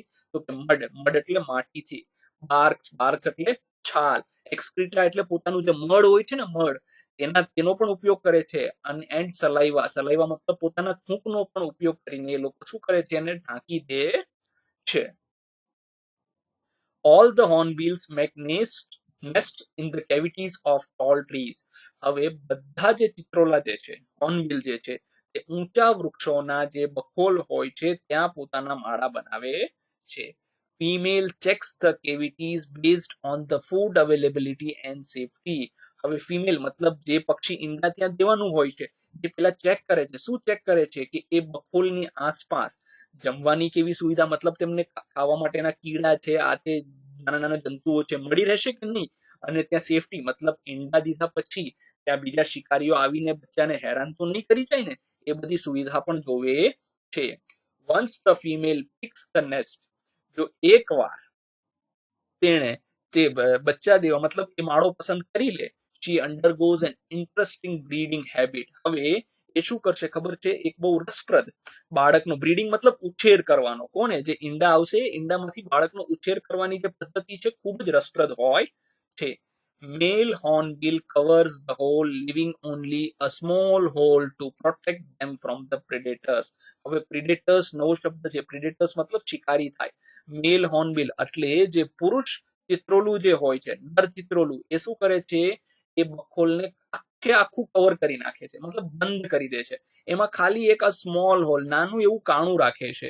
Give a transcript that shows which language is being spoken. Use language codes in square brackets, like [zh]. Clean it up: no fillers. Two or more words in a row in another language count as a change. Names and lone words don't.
[gu] તો કે મડ, મડ એટલે માટીથી. બાર્ક, બાર્ક એટલે છાલ. એક્સક્રીટા એટલે પોતાનું જે મળ હોય છે ને, મળ, તેનો પણ ઉપયોગ કરે છે. અને એન્ડ સલાઈવા, સલાઈવા મતલબ પોતાના થૂંકનો પણ ઉપયોગ કરીને એ લોકો શું કરે છે? એને ઢાંકી દે છે. [en] All the hornbills make nest in the cavities of tall trees. [gu] હવે બધા જે ચિત્રોલા જે છે, હોર્નબિલ જે છે, તે ઊંચા વૃક્ષોના જે બખોલ હોય છે ત્યાં પોતાના માળા બનાવે છે. [en] Female checks the cavities based on the food availability and safety. [gu] હવે ફિમેલ મતલબ જે પક્ષી ઈંડા ત્યાં દેવાનું હોય છે એ પેલા ચેક કરે છે. શું ચેક કરે છે? કે એ બખોલની આસપાસ જમવાની કેવી સુવિધા, મતલબ તેમને ખાવા માટેના કીડા છે, આ તે નાના નાના જંતુઓ છે, મળી રહેશે કે નહીં, અને ત્યાં સેફટી મતલબ ઈંડા દીધા પછી ત્યાં બીજા શિકારીઓ આવીને બચ્ચાને હેરાન તો નહીં કરી જાય ને, એ બધી સુવિધા પણ જોવે છે. [en] Once the female picks the nest, [gu] જો એકવાર તેણે તે બચ્ચા દેવા મતલબ એ માળો પસંદ કરી લે, [en] she undergoes an interesting breeding habit. [gu] હવે એ શું કરશે ખબર છે? એક બહુ રસપ્રદ બાળકનો બ્રીડિંગ મતલબ ઉછેર કરવાનો. કોને? જે ઈંડા આવશે, ઈંડામાંથી બાળકનો ઉછેર કરવાની જે પદ્ધતિ છે ખૂબ જ રસપ્રદ હોય છે. [en] Male hornbill covers the hole, leaving only a small hole to protect them from the predators. [gu] હવે predators નવો શબ્દ છે. predators મતલબ શિકારી થાય. મેલ હોર્નબિલ એટલે જે પુરુષ ચિત્રોલું જે હોય છે, નર ચિત્રોલું, એ શું કરે છે? એ બખોલને આખે આખું કવર કરી નાખે છે, મતલબ બંધ કરી દે છે. એમાં ખાલી એક [en] small hole, [gu] નાનું એવું કાણું રાખે છે.